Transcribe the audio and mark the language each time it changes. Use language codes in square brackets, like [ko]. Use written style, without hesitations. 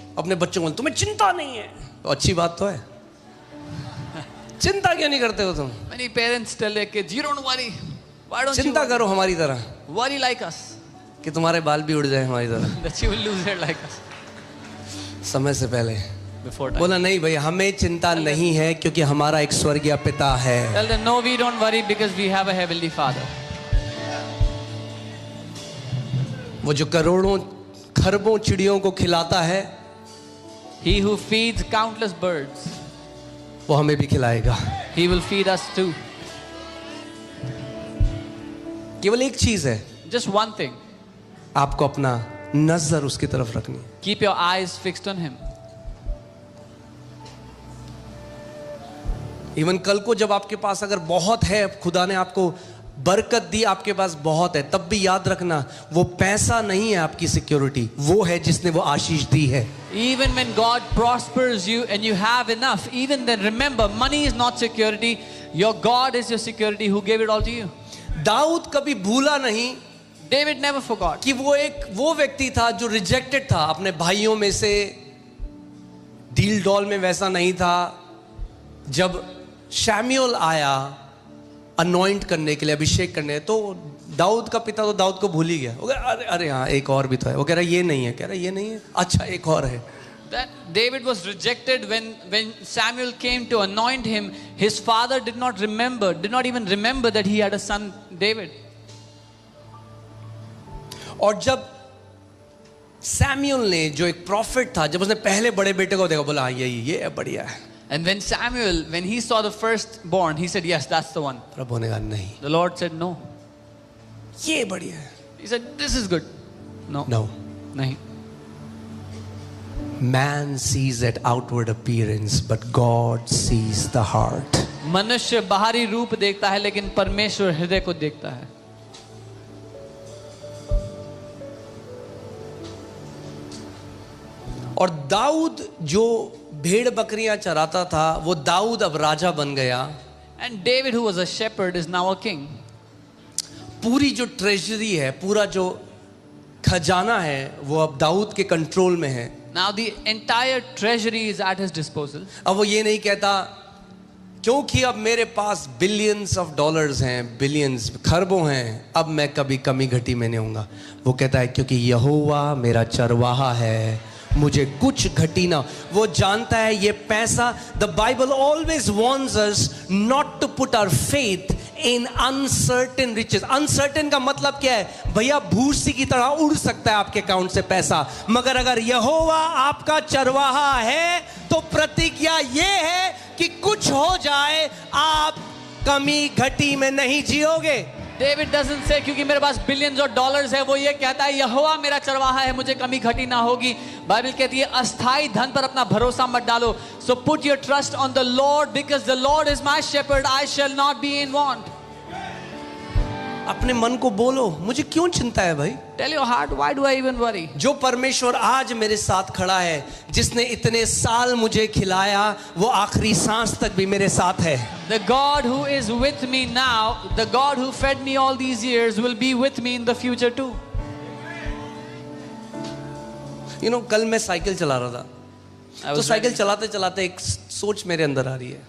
[hi] अपने बच्चों को, तुम्हें चिंता नहीं है, तो अच्छी बात तो है. चिंता क्यों नहीं करते हो तुम? [en] Many parents tell their kids, you don't worry. Why don't you [hi] चिंता [en] worry? [hi] करो हमारी तरह [en] Worry like us, [hi] कि तुम्हारे बाल भी उड़ जाए हमारी तरह [en] that you will lose it like us [hi] समय से पहले. [en] before time. [hi] बोला नहीं भाई, हमें चिंता नहीं है क्योंकि हमारा एक स्वर्गीय पिता है. [en] Tell them, no, we don't worry because we have a heavenly Father. [hi] वो जो करोड़ों खरबों चिड़ियों को खिलाता है, [en] He who feeds countless birds, [hi] वो हमें भी खिलाएगा. [en] He will feed us too. [hi] केवल एक चीज है, [en] Just one thing, [hi] आपको अपना नजर उसकी तरफ रखनी है. [en] keep your eyes fixed on Him. [hi] Even कल को जब आपके पास अगर बहुत है, खुदा ने आपको बरकत दी, आपके पास बहुत है, तब भी याद रखना वो पैसा नहीं है आपकी सिक्योरिटी, वो है जिसने वो आशीष दी है. [en] Even when God prospers you and you have enough, even then remember, money is not security. Your God is your security who gave it all to you. [hi] Dawood कभी भूला नहीं [en] David never forgot [hi] कि वो व्यक्ति था जो रिजेक्टेड था अपने भाइयों में से. डील डॉल में वैसा नहीं था. जब शैम्यूएल आया अनॉइंट करने के लिए, अभिषेक करने, तो दाऊद का पिता तो दाऊद को भूल ही गया. वो कह रहा, अरे अरे हाँ एक और भी तो है. वो कह रहा ये नहीं है, कह रहा ये नहीं है, अच्छा एक और है. [en] that David was rejected when Samuel came to anoint him. His father did not even remember that he had a son David. [hi] और जब सैमुअल ने, जो एक प्रॉफिट था, जब उसने पहले बड़े बेटे को देखा, बोला हाँ ये है, बढ़िया है। [en] And when Samuel, when he saw the firstborn, he said, yes, that's the one. [hi] प्रभु ने कहा नहीं, [en] The Lord said, no. [hi] ये बढ़िया है। [en] He said, this is good. No. No. [hi] Nahi. [en] Man sees that outward appearance, but God sees the heart. [hi] मनुष्य बाहरी रूप देखता है, लेकिन परमेश्वर हृदय को देखता है। और दाऊद जो भेड़ बकरियां चराता था, वो दाऊद अब राजा बन गया। [en] And David, who was a shepherd, is now a king. [hi] पूरी जो ट्रेजरी है, पूरा जो खजाना है, वो अब दाऊद के कंट्रोल में है। [en] Now the entire treasury is at his disposal. [hi] अब वो ये नहीं कहता क्योंकि अब मेरे पास बिलियंस ऑफ डॉलर्स हैं, बिलियंस, खरबों हैं, अब मैं कभी कमी घटी में नहीं होऊंगा। वो कहता है क्योंकि यहोवा मेरा चरवाहा है, मुझे कुछ घटी ना। वो जानता है ये पैसा, [en] The Bible always warns us not to put our faith in uncertain riches. [hi] Uncertain का मतलब क्या है? भैया भूसी की तरह उड़ सकता है आपके अकाउंट से पैसा, मगर अगर यहोवा आपका चरवाहा है तो प्रतिज्ञा ये है कि कुछ हो जाए आप कमी घटी में नहीं जियोगे। [en] David doesn't say [hi] क्योंकि मेरे पास बिलियंस और डॉलर्स है, वो ये कहता है यहोवा मेरा चरवाहा है, मुझे कमी घटी ना होगी। बाइबल कहती है अस्थाई धन पर अपना भरोसा मत डालो। [en] So put your trust on the Lord because the Lord is my shepherd, I shall not be in want. [hi] अपने मन को बोलो, मुझे क्यों चिंता है भाई? [en] Tell your heart, why do I even worry? [hi] जो परमेश्वर आज मेरे साथ खड़ा है, जिसने इतने साल मुझे खिलाया, वो आखिरी सांस तक भी मेरे साथ है। [en] The God who is with me now, the God who fed me all these years will be with me in the future too. You know, [hi] कल मैं साइकिल चला रहा था, तो साइकिल चलाते चलाते एक सोच मेरे अंदर आ रही है।